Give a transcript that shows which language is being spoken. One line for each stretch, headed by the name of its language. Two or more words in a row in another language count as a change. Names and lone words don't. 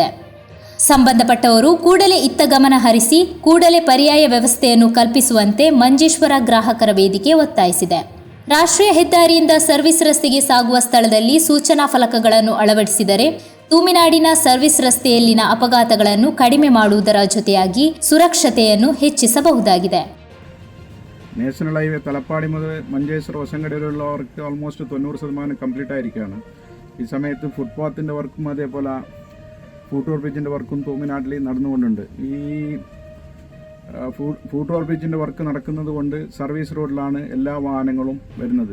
Kannada: ಸಂಬಂಧಪಟ್ಟವರು ಕೂಡಲೇ ಇತ್ತ ಗಮನ ಹರಿಸಿ ಕೂಡಲೇ ಪರ್ಯಾಯ ವ್ಯವಸ್ಥೆಯನ್ನು ಕಲ್ಪಿಸುವಂತೆ ಮಂಜೇಶ್ವರ ಗ್ರಾಹಕರ ವೇದಿಕೆ ಒತ್ತಾಯಿಸಿದೆ. ರಾಷ್ಟ್ರೀಯ ಹೆದ್ದಾರಿಯಿಂದ ಸರ್ವಿಸ್ ರಸ್ತೆಗೆ ಸಾಗುವ ಸ್ಥಳದಲ್ಲಿ ಸೂಚನಾ ಫಲಕಗಳನ್ನು ಅಳವಡಿಸಿದರೆ ತುಮಿನಾಡಿನ ಸರ್ವಿಸ್ ರಸ್ತೆಯಲ್ಲಿನ ಅಪಘಾತಗಳನ್ನು ಕಡಿಮೆ ಮಾಡುವುದರ ಜೊತೆಯಾಗಿ സുരക്ഷತೆಯನ್ನು ಹೆಚ್ಚಿಸಬಹುದಾಗಿದೆ.
English: National Highway
Malayalam: തലപ്പാടി മുതൽ മഞ്ചേശ്വർ വശങ്കടയിലുള്ളവർക്ക് ഓൾമോസ്റ്റ് 90% കംപ്ലീറ്റ് ആയിരിക്കുകയാണ്. ഈ സമയത്ത് ഫുട്പാത്തിൻ്റെ വർക്കും അതേപോലെ
English: foot over bridge
Malayalam: വർക്കും തൂമിനാട്ടിൽ നടന്നുകൊണ്ടുണ്ട്. ഈ
English: foot over bridge work
Malayalam: നടക്കുന്നത് കൊണ്ട്
English: service road
Malayalam: എല്ലാ വാഹനങ്ങളും വരുന്നത്.